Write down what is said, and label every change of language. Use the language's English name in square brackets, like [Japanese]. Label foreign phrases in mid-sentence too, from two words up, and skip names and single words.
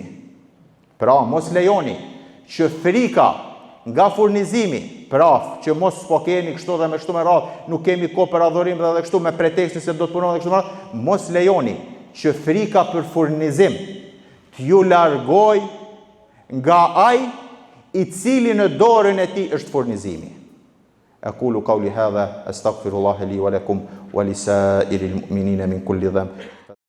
[Albanian] Pra, mos lejoni që frika nga furnizimi, pra, që mos po keni kështu dhe me kështu me radhë, nuk kemi kohë për adhurim dhe kështu me pretekstin se do të punojmë dhe kështu me radhë, mos lejoni që frika për furnizim t'ju largoj nga ai i cili në dorën e tij është furnizimi. [Arabic] أقول قولي هذا أستغفر الله لي ولكم ولسائر المؤمنين من كل ذنب